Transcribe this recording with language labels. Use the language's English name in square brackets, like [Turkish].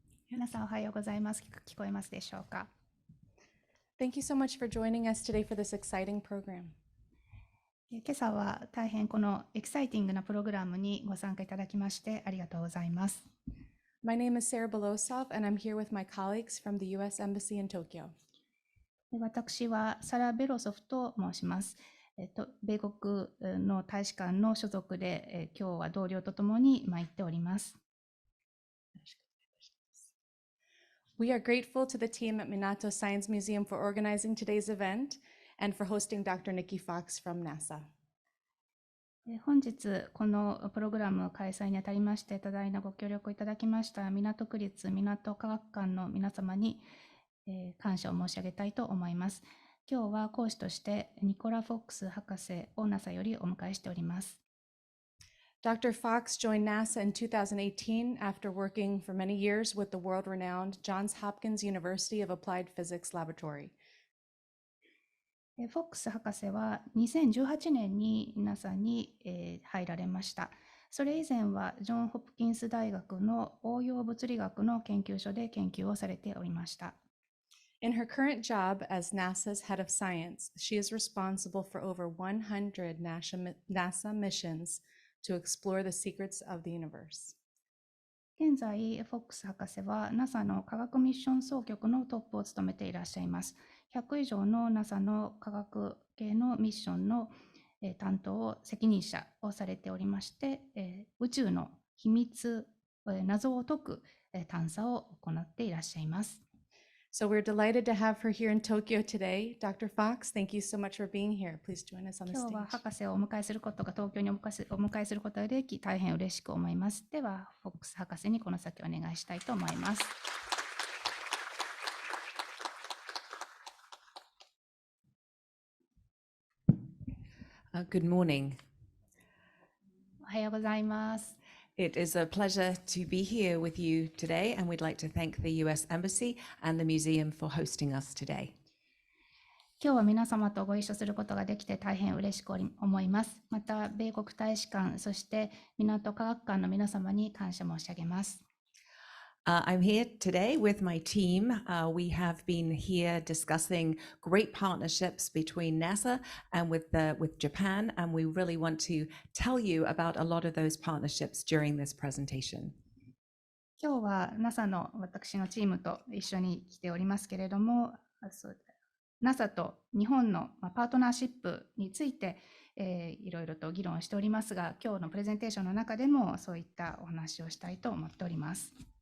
[Japanese] 皆さんおはようございます。聞こえますでしょうか。 [English] Thank you so much for joining us today for this exciting program. [Japanese] 今朝は大変このエキサイティングなプログラムにご参加いただきましてありがとうございます。 [English] My name is Sarah Belosov, and I'm here with my colleagues from the U.S. Embassy in Tokyo. [Japanese] 私はサラ・ベロソフと申します。米国の大使館の所属で、今日は同僚とともに行っております。 [English] We are grateful to the team at Minato Science Museum for organizing today's event and for hosting Dr. Nikki Fox from NASA. [Japanese] 本日このプログラム開催にあたりまして多大なご協力をいただきました港区立みなと科学館の皆様に、感謝を申し上げたいと思います。今日は講師としてニコラ・フォックス博士を NASA よりお迎えしております。 [English] Dr. Fox joined NASA in 2018 after working for many years with the world-renowned Johns Hopkins University of Applied Physics Laboratory. [Japanese] フォックス博士は2018年に NASA に入られました。それ以前はジョン・ホプキンス大学の応用物理学の研究所で研究をされておりました。 [English] In her current job as NASA's head of science, she is responsible for over 100 NASA missions to explore the secrets of the universe. [Japanese] 現在、フォックス博士は NASA の科学ミッション総局のトップを務めていらっしゃいます。 100以上の NASA の科学系のミッションの担当責任者をされておりまして、宇宙の秘密、謎を解く探査を行っていらっしゃいます。 [English] So we're delighted to have her here in Tokyo today. Dr. Fox, thank you so much for being here. Please join us on the [Japanese] 今日は [English] stage. [Japanese] 博士をお迎えすることが東京にお迎えすることができ大変嬉しく思います。では、フォックス博士にこの先お願いしたいと思います。 [English] Good morning. [Japanese] おはようございます。 [English] It is a pleasure to be here with you today, and we'd like to thank the US Embassy and the Museum for hosting us today. [Japanese] 今日は皆様とご一緒することができて大変嬉しく思います。また、米国大使館、そして港科学館の皆様に感謝申し上げます。 [English] I'm here today with my team. We have been here discussing great partnerships between NASA and with Japan, and we really want to tell you about a lot of those partnerships during this presentation. [Japanese] 今日は NASA の私のチームと一緒に来ておりますけれども、NASA と日本のパートナーシップについて、いろいろと議論しておりますが、今日のプレゼンテーションの中でもそういったお話をしたいと思っております。